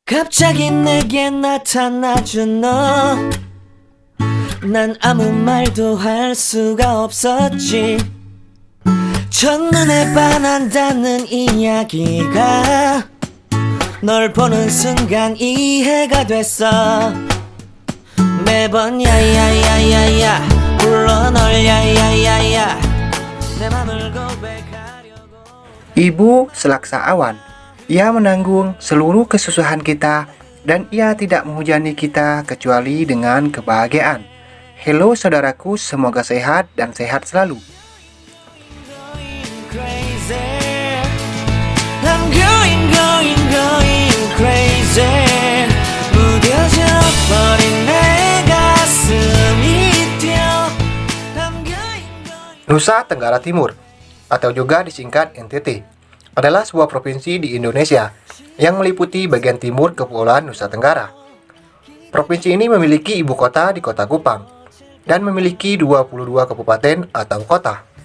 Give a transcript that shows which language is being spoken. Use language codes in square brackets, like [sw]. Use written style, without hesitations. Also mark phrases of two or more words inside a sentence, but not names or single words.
[ko] 갑자기 내게 나타나준 너 난 아무 말도 할 수가 없었지 첫눈에 반한다는 이야기가 널 보는 순간 이해가 됐어 매번 야야야야야 불러 널 야야야야 내 맘을 고백하려고 [id] Ibu selaksa awan. Ia menanggung seluruh kesusahan kita dan ia tidak menghujani kita kecuali dengan kebahagiaan. Halo saudaraku, semoga sehat dan sehat selalu. [en] crazy I'm going crazy [ko] 무뎌져 버린 내 가슴이 뛰어 [en] I'm going [id] Nusa Tenggara Timur, atau juga disingkat NTT, adalah sebuah provinsi di Indonesia yang meliputi bagian timur Kepulauan Nusa Tenggara. Provinsi ini memiliki ibu kota di Kota Kupang dan memiliki 22 kabupaten atau kota.